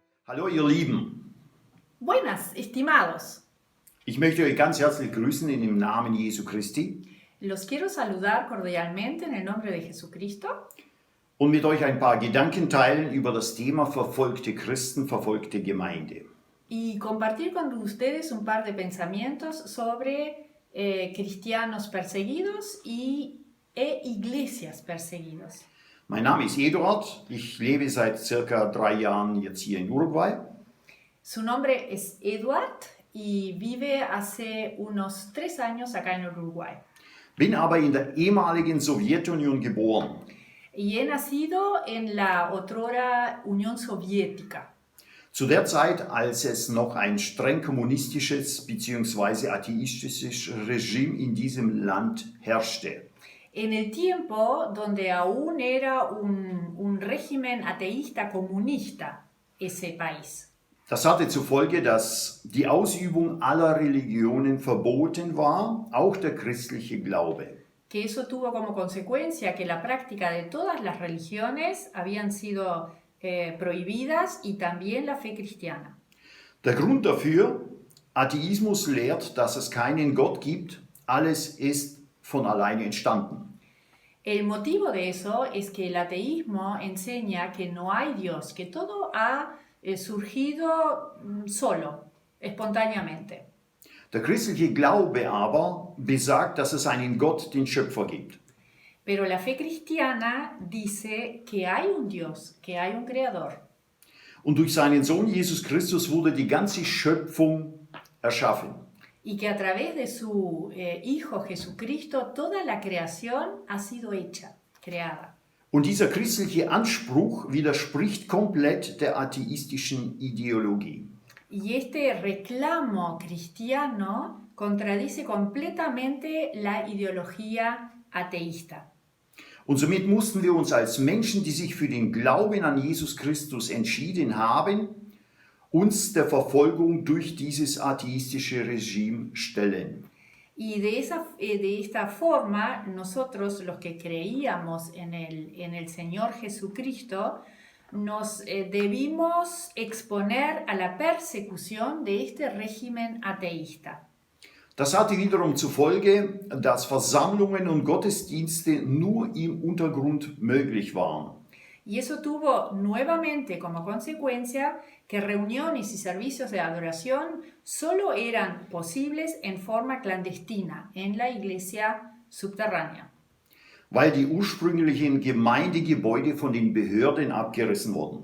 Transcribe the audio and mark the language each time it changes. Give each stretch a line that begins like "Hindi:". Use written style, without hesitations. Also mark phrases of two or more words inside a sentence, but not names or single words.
German: Hallo ihr Lieben,
Spanish: Buenas, estimados.
German: ich möchte euch ganz herzlich grüßen in dem Namen Jesu Christi
Spanish: Los quiero saludar cordialmente en el nombre de Jesucristo
German: und mit euch ein paar Gedanken teilen über das Thema verfolgte Christen, verfolgte Gemeinde.
Spanish: y compartir con ustedes un par de pensamientos sobre cristianos perseguidos e iglesias perseguidos.
German: Mein Name ist Eduard, ich lebe seit circa 3 Jahren jetzt hier in Uruguay.
Spanish: Su nombre es Eduard y vive hace unos 3 años acá en Uruguay.
German: Bin aber in der ehemaligen Sowjetunion geboren.
Spanish: Y he nacido en la otrora Unión Soviética.
German: Zu der Zeit, als es noch ein streng kommunistisches bzw. atheistisches Regime in diesem Land herrschte.
Spanish: En el tiempo donde aún era un régimen ateísta comunista ese país.
German: Das hatte zur Folge, dass die Ausübung aller Religionen verboten war, auch der christliche Glaube.
Spanish: Que eso tuvo como consecuencia que la práctica de todas las religiones habían sido prohibidas y también la fe cristiana.
German: Der Grund dafür, Atheismus lehrt, dass es keinen Gott gibt, alles ist von alleine entstanden.
Spanish: El motivo de eso es que el ateísmo enseña que no hay Dios, que todo ha surgido solo, espontáneamente.
German: Der christliche Glaube aber besagt, dass es einen Gott, den Schöpfer, gibt.
Spanish: Pero la fe cristiana dice que hay un Dios, que hay un creador.
German: Und durch seinen Sohn Jesus Christus wurde die ganze Schöpfung erschaffen.
Spanish: Y que a través de su Hijo Jesucristo toda la creación ha sido hecha, creada.
German: Und dieser christliche Anspruch widerspricht komplett der atheistischen Ideologie.
Spanish: Y este reclamo cristiano contradice completamente la ideología ateísta.
German: Und somit mussten wir uns als Menschen, die sich für den Glauben an Jesus Christus entschieden haben, uns der Verfolgung durch dieses atheistische Regime stellen.
Spanish: Y de esta forma, nosotros los que creíamos en el Señor Jesucristo, nos debimos exponer a la persecución de este régimen ateísta.
German: Das hatte wiederum zur Folge, dass Versammlungen und Gottesdienste nur im Untergrund möglich waren.
Spanish: Y eso tuvo nuevamente como consecuencia que reuniones y servicios de adoración solo eran posibles en forma clandestina en la iglesia subterránea.
German: Weil die ursprünglichen Gemeindegebäude von den Behörden abgerissen wurden.